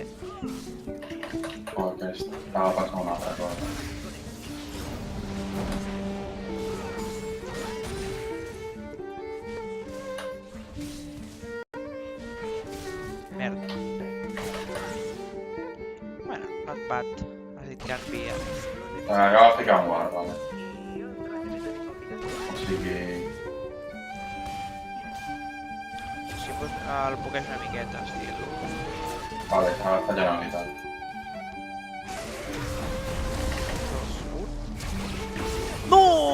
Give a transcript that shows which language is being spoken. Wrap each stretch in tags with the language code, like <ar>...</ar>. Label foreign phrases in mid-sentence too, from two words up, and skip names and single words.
<ca>o aquest. Estava passant una altra cosa. Merda. Bueno,</ca> <en>not bad.</en> <ca>Has dit que envia. Acaba de ficar un guard, vale. O sigui... Si fos el poqueix una miqueta, estil. Vale, s'ha fallat la meitat. 2, 1... No!</ca>